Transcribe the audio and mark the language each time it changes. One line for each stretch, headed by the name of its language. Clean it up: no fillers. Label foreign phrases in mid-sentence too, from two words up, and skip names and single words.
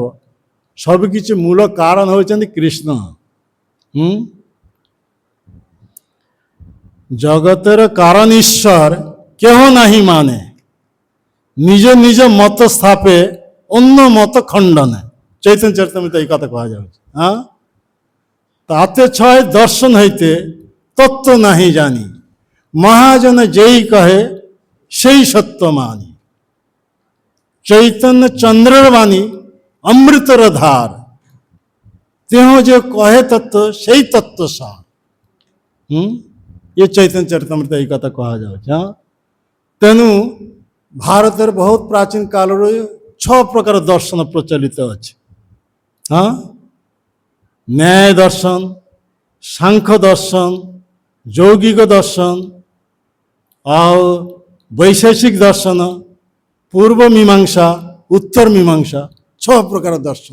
Odia: ସବୁକିଛି ମୂଳ କାରଣ ହେଉଛନ୍ତି କୃଷ୍ଣ। ଜଗତର କାରଣ ଈଶ୍ୱର କେହ ନାହିଁ ମାନେ ନିଜ ନିଜ ମତ ସ୍ଥାପେ, ଅନ୍ୟ ମତ ଖଣ୍ଡନ। ଚୈତନ୍ୟ ଚରିତାମୃତ ଏଇ କଥା କୁହାଯାଉଛି। ହଁ,
Bangla: তাতে ছয় দর্শন হইতে তত্ত্ব নাহি জানি, মহাজন যেই কহে সেই সত্য মানি। চৈতন্য চন্দ্রের বাণী অমৃতর ধার, তেহ যে কহে তত্ত্ব সেই তত্ত্ব সার।
Odia: ଏ ଚୈତନ୍ୟ ଚରିତାମୃତ এই କଥା କୁହାଯାଉଛି। ହଁ, ତେଣୁ ଭାରତରେ ବହୁତ ପ୍ରାଚୀନ କାଳରୁ 6 ପ୍ରକାର ଦର୍ଶନ ପ୍ରଚଳିତ ଅଛି। ହଁ, ନ୍ୟାୟ ଦର୍ଶନ, ସାଂଖ୍ୟ ଦର୍ଶନ, ଯୌଗିକ ଦର୍ଶନ, ଆଉ ବୈଶେଷିକ ଦର୍ଶନ, ପୂର୍ବ ମୀମାଂସା, ଉତ୍ତର ମୀମାଂସା, 6 ପ୍ରକାର ଦର୍ଶନ।